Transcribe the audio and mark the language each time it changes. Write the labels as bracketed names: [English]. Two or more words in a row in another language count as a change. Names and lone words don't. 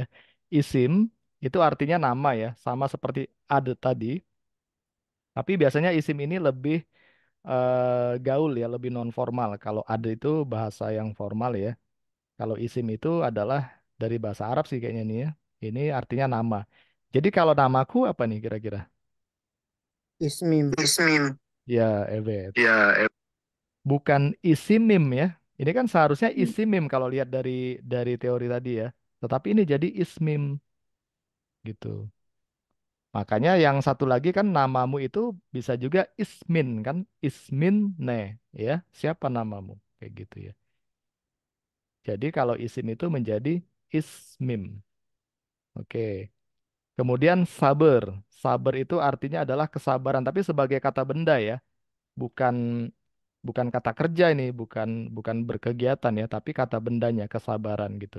[Indonesian] Isim itu artinya nama ya, sama seperti ad tadi. Tapi biasanya isim ini lebih gaul ya, lebih non formal. Kalau ad itu bahasa yang formal ya. Kalau isim itu adalah dari bahasa Arab sih kayaknya nih ya. Ini artinya nama. Jadi kalau namaku apa nih kira-kira? Ismim. Ismim. Ya, Evet. Ya, bukan isimim ya. Ini kan seharusnya isimim kalau lihat dari teori tadi ya. Tetapi ini jadi ismim gitu. Makanya yang satu lagi kan namamu itu bisa juga ismin kan? [Turkish] Ismin ne [Indonesian] ya. Siapa namamu? Kayak gitu ya. Jadi kalau isim itu menjadi ismim. Oke. Kemudian sabar. Sabar itu artinya adalah kesabaran tapi sebagai kata benda ya. Bukan bukan kata kerja ini, bukan bukan berkegiatan ya, tapi kata bendanya kesabaran gitu.